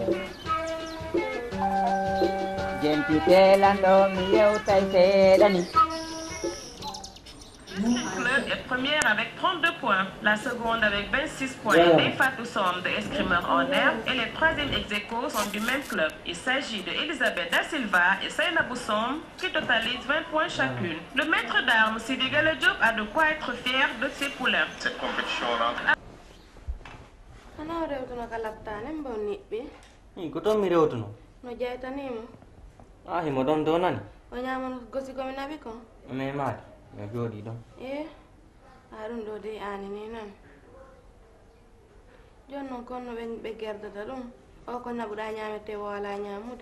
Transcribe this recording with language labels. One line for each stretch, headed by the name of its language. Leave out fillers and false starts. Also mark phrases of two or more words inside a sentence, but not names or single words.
Fula: Jentite lando mi yewtay seeɗa ni
French: Club est première avec 32 points, la seconde avec 26 points. Des Fatou Som de escrimeur en herbe et les troisièmes ex-aequo sont du même club. Il s'agit de Elisabeth Da Silva et Sainabou Som qui totalisent 20 points chacune. Le maître d'armes Sidi Galo Diop a de quoi être fier de ses poulains. Cette compétition-là.
Fula: Ano rewtuno ka laptane mbo niɓɓi ko toon mi rewtuno no jeytanimo a himo ɗon dow nani o ñamano gosi komi naɓi kon mi maati mi jooɗi ɗon a ɗum ɗo de ani ni noon joni noon konno ɓe gerdata ɗum o ko naɓuɗa ñamete wo wala ñamude